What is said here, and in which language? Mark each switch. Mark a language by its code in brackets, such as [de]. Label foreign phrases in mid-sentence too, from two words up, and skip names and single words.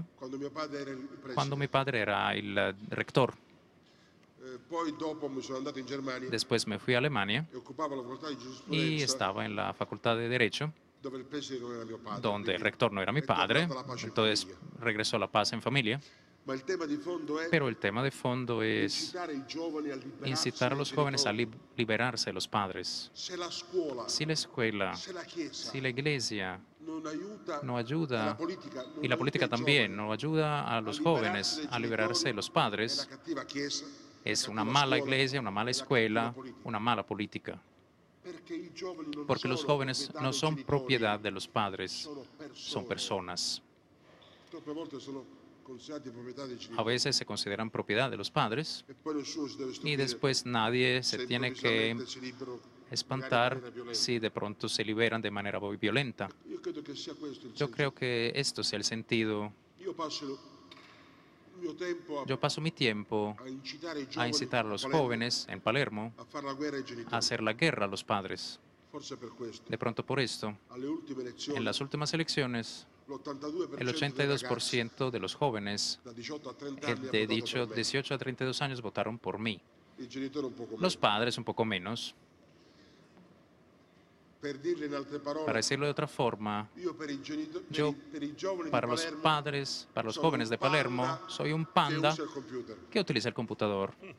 [it] quando mio padre era il preside. [es] cuando mi padre era el rector. [it] Poi dopo mi sono andato in Germania [es] Después me fui a Alemania [it] e occupavo la facoltà di [es] y [it] giurisprudenza [es] estaba en la facultad de Derecho, [it] dove il preside non era mio padre. [es] donde el [it] quindi [es] rector no era mi [it] è tornata [es] padre. [it] la pace in [es] Entonces [it] famiglia. [es] regresó la paz en familia. [it] Ma il tema di fondo è [es] Pero el tema de fondo es [it] incitare i giovani a liberarsi [es] incitar a [it] dai [es] los jóvenes a [it] genitori. [es] liberarse de los padres. [it] Se la scuola, [es] Si la escuela, [it] se la chiesa [es] si la iglesia [it] non aiuta, [es] no [it] e [es] ayuda, [it] la politica, non [es] y la [it] aiuta [es] política [it] i [es] también [it] giovani [es] no ayuda a los jóvenes a liberarse de los [it] è la [es] padres, [it] cattiva chiesa, [es] es [it] la [es] una [it] cattiva [es] mala [it] scuola, [es] iglesia, una mala [it] è la [es] escuela, [it] cattiva politica. [es] una mala política. [it] Perché i giovani non [es] Porque los [it] sono [es] jóvenes [it] proprietà [es] no [it] dei [es] son [it] genitori, [es] propiedad de los padres, [it] sono [es] son personas. [it] Troppe volte sono considerati proprietà dei [es] A [it] genitori. [es] veces se consideran propiedad de los padres [it] E poi nessuno si deve [es] y [it] stupire [es] después nadie se se tiene que [it] improvvisamente si liberano [es] espantar [it] magari in maniera violenta. [es] si de pronto se liberan de manera muy violenta. [it] Io credo che sia questo il [es] Yo [it] senso. [es] creo que esto sea el sentido. [it] Io passo il mio tempo [es] Yo paso mi tiempo [it] a incitare i [es] a [it] giovani [es] incitar a los [it] Palermo, [es] jóvenes en Palermo [it] a fare la guerra ai genitori. [es] a hacer la guerra a los padres. De pronto por esto, en las últimas elecciones, el 82% de los jóvenes de 18 a 32 años votaron por mí. Los padres un poco menos. Para decirlo de otra forma, yo para los padres, para los jóvenes de Palermo, soy un panda que utiliza el computador.